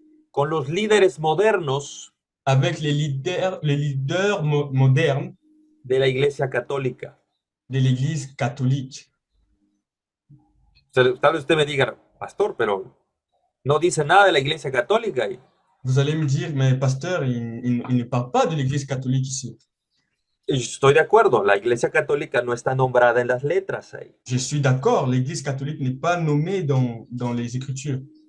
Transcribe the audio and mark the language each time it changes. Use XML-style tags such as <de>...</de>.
<es>con los líderes modernos</es> <fr>avec les leaders modernes</fr> <es>de la Iglesia Católica.</es> <fr>de l'Église catholique.</fr> <es>Tal vez usted me diga, pastor, pero no dice nada de la Iglesia Católica.</es> <fr>Vous allez me dire, mais pasteur, il ne parle pas de l'Église catholique ici.</fr> <es>Y estoy de acuerdo, la Iglesia Católica no está nombrada en las letras ahí.</es> <fr>Je suis d'accord, l'Église catholique n'est pas nommée dans les Écritures.</fr>